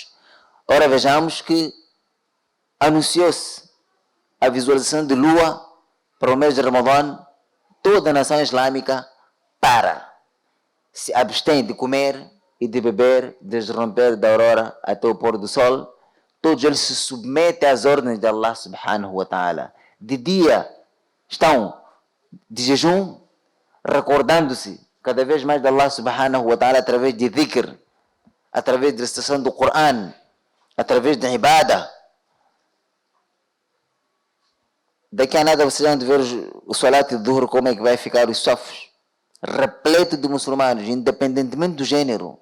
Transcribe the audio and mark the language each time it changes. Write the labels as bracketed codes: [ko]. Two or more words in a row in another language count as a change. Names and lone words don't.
[pt] Ora, vejamos que anunciou-se a visualização de lua para o mês de Ramadã. Toda a nação islâmica se abstém de comer e de beber desde o romper da aurora até o pôr do sol. Todos eles se submetem às ordens de [ar] الله سبحانه وتعالى. [pt] De dia estão de jejum, recordando-se cada vez mais de [ar] الله سبحانه وتعالى [pt] através de dhikr, através da recitação do Coran, através da ibada. Daqui a nada vocês vão ver o salat de dhuhr, como é que vai ficar os safos, repleto de muçulmanos, independentemente do gênero.